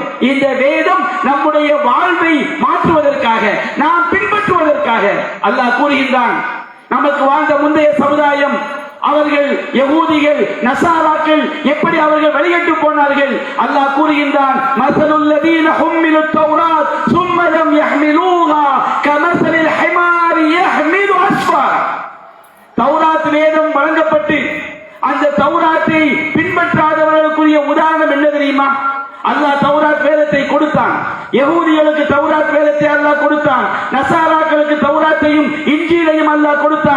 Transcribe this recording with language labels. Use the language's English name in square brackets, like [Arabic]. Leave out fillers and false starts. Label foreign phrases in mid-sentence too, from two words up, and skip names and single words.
[Tamil] இந்த வேதம் நம்முடைய வாழ்வை மாற்றுவதற்காக, நாம் பின்பற்றுவதற்காக. அல்லாஹ் கூறுகின்றான், நமக்கு வாழ்ந்த முந்தைய சமுதாயம், அவர்கள் யகூதிகள் நசாராக்கள் எப்படி அவர்கள் வெளியிட்டு போனார்கள்? அல்லாஹ் கூறுகின்றான், [Arabic] مثل الذين حملوا التوراة ثم لم يحملوها كمثل الحمار يحمل أسفارا. [Tamil] தௌராத் வேதம் வழங்கப்பட்டு அந்த தௌராத்தை பின்பற்றாதவர்களுக்குரிய உதாரணம் என்ன தெரியுமா? அல்லாஹ் தௌராத் வேதத்தை கொடுத்தான், யகூதிகளுக்கு தௌராத் வேதத்தை அல்லாஹ் கொடுத்தான், நசாராக்களுக்கு தௌராத்தையும் இன்ஜீலையும் அல்லாஹ் கொடுத்தான்.